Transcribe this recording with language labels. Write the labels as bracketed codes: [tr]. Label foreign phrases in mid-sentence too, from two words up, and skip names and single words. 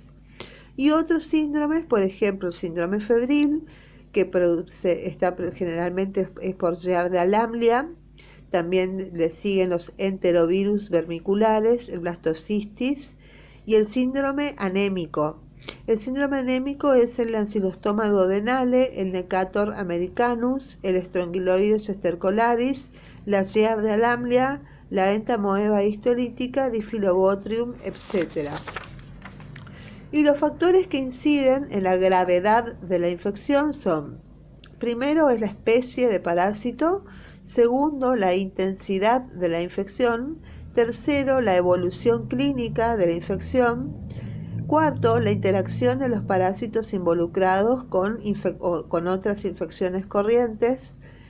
[es] Y otros síndromes, por ejemplo el síndrome febril, que generalmente es por Giardia lamblia. También le siguen los enterovirus vermiculares, el blastocystis, y el síndrome anémico. El síndrome anémico es el Ancylostoma duodenale, el Necator americanus, el Strongyloides stercolaris, la Giardia lamblia, la entamoeba histolítica, Diffilobotrium, etc. Y los factores que inciden en la gravedad de la infección son: primero es la especie de parásito, segundo la intensidad de la infección, tercero la evolución clínica de la infección, Cuarto, la interacción de los parásitos involucrados con otras infecciones corrientes.